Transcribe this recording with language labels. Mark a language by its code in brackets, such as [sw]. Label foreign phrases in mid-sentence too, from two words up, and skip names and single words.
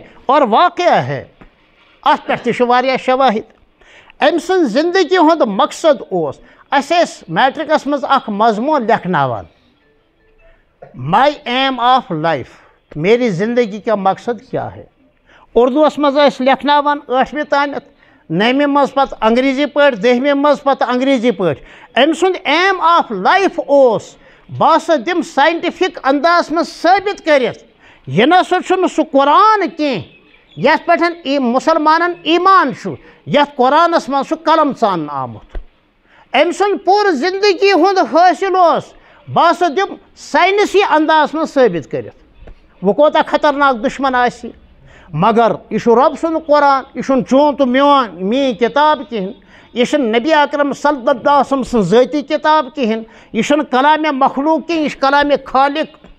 [ks] اور واقعہ ہے ات پہ تہ واریاہ شواہد ام سن زندگی ہند مقصد اوس اس میٹرکس مز اکھ مضمون لکھناوان [en] my aim of life [ur] میری زندگی کا مقصد کیا ہے [ks] اردوس مز لکھناوان 8ویں تانیت 9ویں مز پتہ انگریزی پٲٹھۍ 10ویں مز پتہ انگریزی پٲٹھۍ ام سُنٛد [en] aim of life [ks] اوس بہٕ ہسا دِم ساینٹفک انداز مز ثٲبت کٔرِتھ یہِ نسا چھُنہٕ سُہ قرآن کینٛہہ یتھ پٮ۪ٹھ مُسلمانن ایمان چھُ یتھ قرآنس مز چھُ قلم ژاننہٕ آمُت أمۍ سُنٛد پوٗرٕ زندگی ہُنٛد حٲصِل اوس بہٕ ہسا دِم ساینسی انداز مز ثٲبت کٔرِتھ وہ کوتاہ خطرناک دشمن آسہِ مگر یہ چھُ رۄب سُنٛد قرآن یہ چھُنہٕ چون تہٕ میٛٲنۍ کِتاب کِہیٖنۍ یہ چھُنہٕ نبی اکرم [ar] صلی اللہ علیہ وسلم [ks] سٕنٛز ذٲتی کِتاب کِہیٖنۍ یہ چھُنہٕ کلامِ مخلوق کینٛہہ یہ چھُ کلامِ خالق